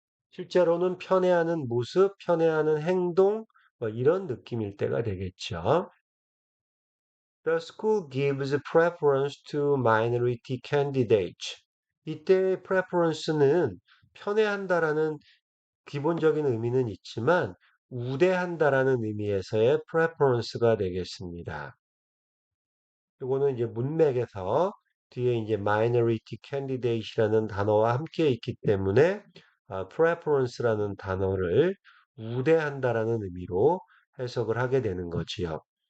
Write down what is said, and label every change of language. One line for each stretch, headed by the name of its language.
Korean: 실제로는 편애하는 모습, 편애하는 행동, 뭐 이런 느낌일 때가 되겠죠.
English: The school gives preference to minority candidates.
Korean: 이때 preference는 편애한다라는 기본적인 의미는 있지만 우대한다라는 의미에서의 preference가 되겠습니다. 이거는 이제 문맥에서 뒤에 이제 minority candidate이라는 단어와 함께 있기 때문에 preference라는 단어를 우대한다라는 의미로 해석을 하게 되는 거지요.